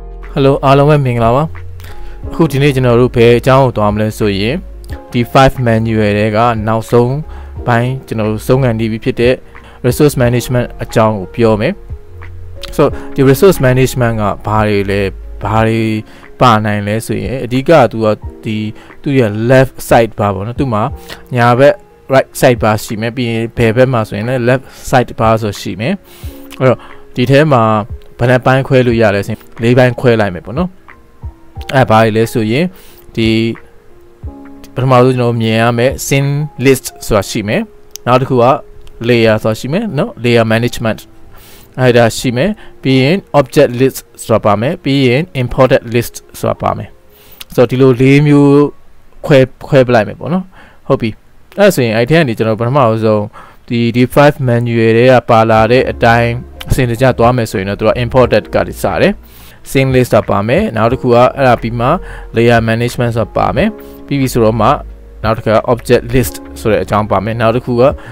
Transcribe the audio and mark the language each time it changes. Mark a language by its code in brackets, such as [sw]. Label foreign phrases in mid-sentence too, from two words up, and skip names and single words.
[my] Hello အားလုံးပဲမင်္ဂလာပါအခုဒီနေ့ကျွန်တော်တို့ဘယ်အကြောင်းကိုသွားမလဲဆိုရင်ဒီ5 manual တွေကနောက်ဆုံးပိုင်းကျွန်တော်တို့ဆုံးခံနေပြီဖြစ်တဲ့ [en] resource management [my] အကြောင်းကိုပြောမယ် so ဒီ [en] resource management [my] ကဘာတွေလဲဘာတွေပါနိုင်လဲဆိုရင်အဓိ ကသူကဒီသူရဲ့ [en] left side bar [my] ပေါ့နော်သူမှာညာဘက် [en] right side bar [my] ရှိမယ်ပြီးရင်ဘယ်ဘက်မှာဆိုရင်လည်း [en] left side bar [my] ဆိုရှိမယ်အဲ့တော့ဒီထဲမှာဘယ်နှပိုင်းခွဲလို့ရ လဲဆိုရင်၄ပိုင်းခွဲလိုက်မယ်ပေါ့နော်အဲ့ဘာလဲဆိုရင်ဒီပထမဆုံးကျွန်တော်မြင်ရမယ် [en] scene list [my] ဆိုတာရှိမယ်နောက်တစ်ခုက layer ဆိုတာရှိမယ်နော် [en] layer management [my] အဲ့ဒါရှိမယ်ပြီးရင် [en] object list [my] ဆိုတာပါမယ်ပြီးရင် [en] imported list [my] ဆိုတာပါမယ်ဆိုတော့ဒီလို၄မျိုးခွဲပလိုက်မယ်ပေါ့နော်ဟုတ်ပြီအဲ့ဆိုရင်အဲ့ထဲကနေကျွန်တော်ပထမဆုံးဒီ5 manual တွေကပါလာတဲ့အတိုင်းအစဉ်တကျသွားမယ်ဆိုရင်တော့သူက imported ကစတယ် [en] scene list [my] ပါမယ်နောက်တစ်ခုကအဲ့ဒါပြီးမှ [en] layer management [my] ဆိုတာပါမယ်ပြီးပြီဆိုတော့မှနောက်တစ်ခါ [en] object list [my] ဆိုတဲ့အကြောင်းပါမယ်နောက်တစ်ခုက